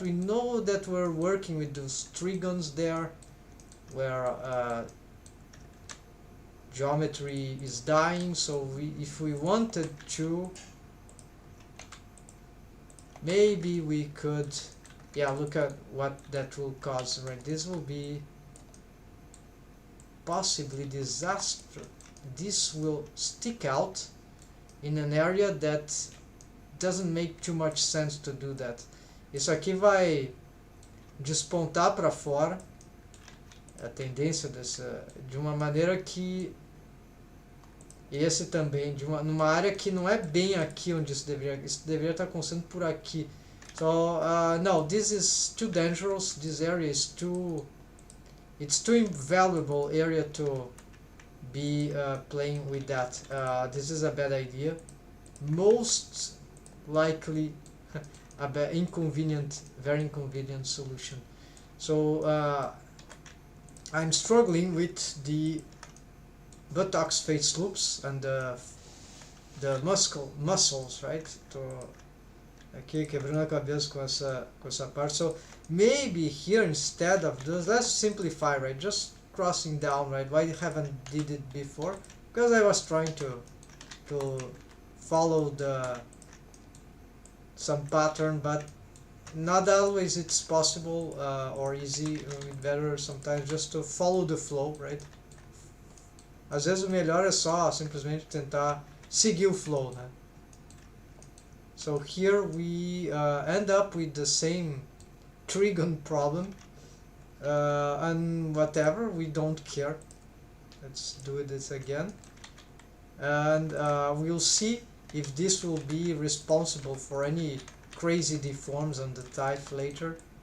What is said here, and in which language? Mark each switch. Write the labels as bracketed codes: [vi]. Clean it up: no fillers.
[en] We know that we're working with those trigons there, where geometry is dying, so if we wanted to, maybe we could, yeah, look at what that will cause, right? This will be possibly disaster. This will stick out in an area that doesn't make too much sense to do that. [pt] Isso aqui vai despontar para fora, a tendência dessa, de uma maneira que esse também, numa área que não é bem aqui onde isso deveria estar acontecendo por aqui. [en] So no, this is too dangerous. This area is too, it's too invaluable area to be playing with that. This is a bad idea. Most likely a very inconvenient solution. So I'm struggling with the buttocks face loops and the muscles, right? [pt] Aqui quebrando a cabeça com essa parte. [en] So maybe here, instead of this, let's simplify, right? Just crossing down, right? Why haven't did it before? Because I was trying to follow some pattern, but not always it's possible or easy. Better sometimes just to follow the flow, right? [pt] Às vezes o melhor é só simplesmente tentar seguir o flow, né? [en] So here we end up with the same trigon problem, and whatever, we don't care. Let's do this again, and we'll see if this will be responsible for any crazy deforms on the type later.